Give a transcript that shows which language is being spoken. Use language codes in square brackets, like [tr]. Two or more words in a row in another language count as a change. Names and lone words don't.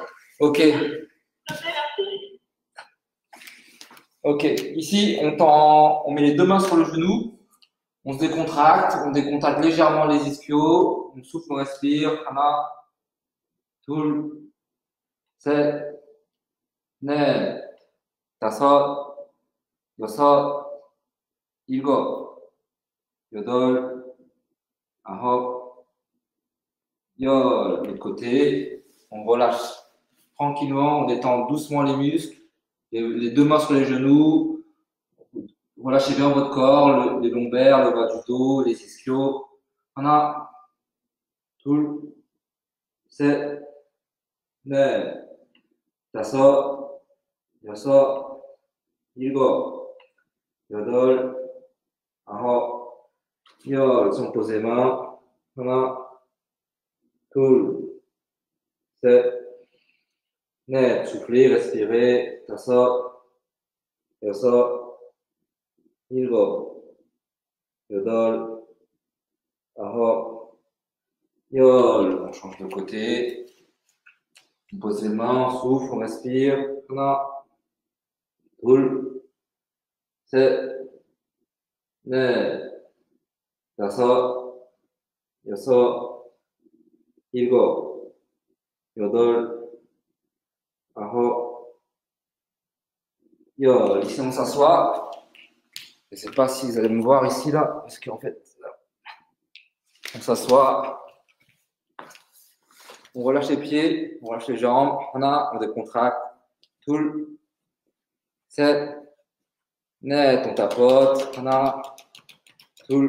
[fr] Ok. Ok. Ici, on met les deux mains sur le genou. On se décontracte. On décontracte légèrement les ischios. On souffle, on respire. [ko] 하나. 둘. 셋. 네. 다섯. 여섯. 일곱. 여덟. 아홉. 열. [fr] De l'autre côté. On relâche tranquillement. On détend doucement les muscles. Les deux mains sur les genoux. Relâchez bien votre corps, les lombaires, le bas du dos, les ischios. [ko] 하나, 둘, 셋, 넷, 다섯, 여섯, 일곱, 여덟, 아홉, 열. [fr] Si on pose les mains. [ko] 하나, 둘, 셋, 넷. [fr] Soufflez, respirez. [ko] 다섯, 여섯, 일곱, 여덟, 아홉, 열. [fr] On change de côté. On pose les mains, on souffle, on respire. [ko] 하나, 둘, 셋, 넷, 다섯, 여섯, 일곱, 여덟, 아홉, 열. [fr] Ici, on s'assoit. Je ne sais pas si vous allez me voir ici, là, parce qu'en fait, là, on s'assoit. On relâche les pieds, on relâche les jambes. On décontracte. Tout. 7. Net, on tapote. Tout.